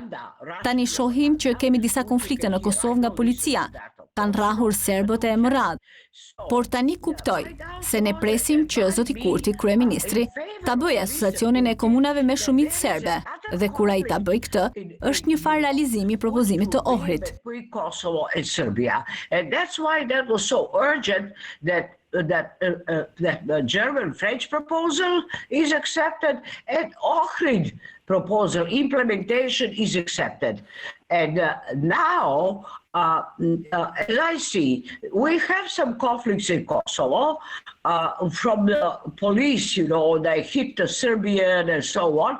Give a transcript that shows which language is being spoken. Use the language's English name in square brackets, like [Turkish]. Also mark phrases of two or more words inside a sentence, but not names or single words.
[Albanian] Tani shohim që kemi disa konflikte në Kosovë nga policia, kanë rrahur serbët e më radhë. Por tani kuptoj se ne presim që zoti Kurti, kryeministri, ta bëjë asociacionin e komunave me shumicë serbe, dhe kur ai ta bëj këtë, është një farë realizimi i propozimit të Ohrit. [English] Kosovo and Serbia. And that's why that was so urgent that the German-French proposal is accepted and Ohrid proposal implementation is accepted. And now, as I see, we have some conflicts in Kosovo from the police, they hit the Serbian and so on.